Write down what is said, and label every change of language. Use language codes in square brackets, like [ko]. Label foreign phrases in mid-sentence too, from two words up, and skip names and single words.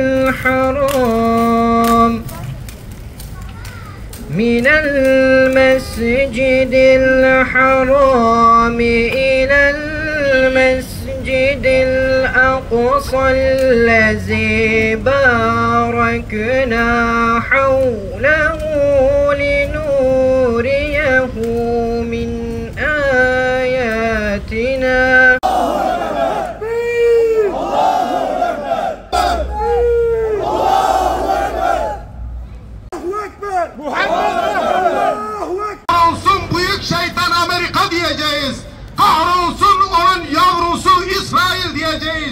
[ar] الحرام إلى المسجد الأقصى الذي باركنا حوله لنريه من آياتنا. [tr] Kahrolsun büyük şeytan Amerika diyeceğiz. Kahrolsun onun yavrusu İsrail diyeceğiz.